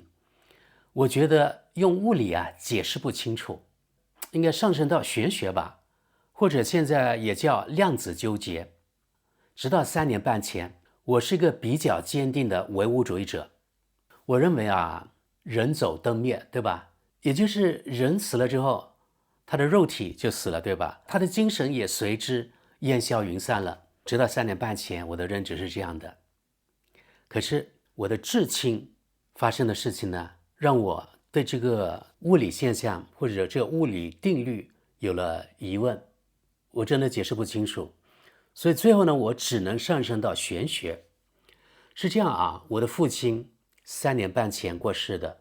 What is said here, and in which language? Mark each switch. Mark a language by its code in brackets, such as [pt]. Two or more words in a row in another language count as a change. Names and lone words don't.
[zh] 我覺得用物理解釋不清楚，應該上升到玄學吧，或者現在也叫量子糾結。直到3年半前，我是一個比較堅定的唯物主義者。我認為人走燈滅，對吧？也就是人死了之後，他的肉體就死了，对吧？他的精神也隨之烟消雲散了。直到3年半前，我的認知是這樣的。可是我的至親發生的事情呢，讓我對這個物理現象或者這個物理定律有了疑問，我真的解釋不清楚。所以最後呢，我只能上升到玄學。是這樣我的父親3年半前過世的。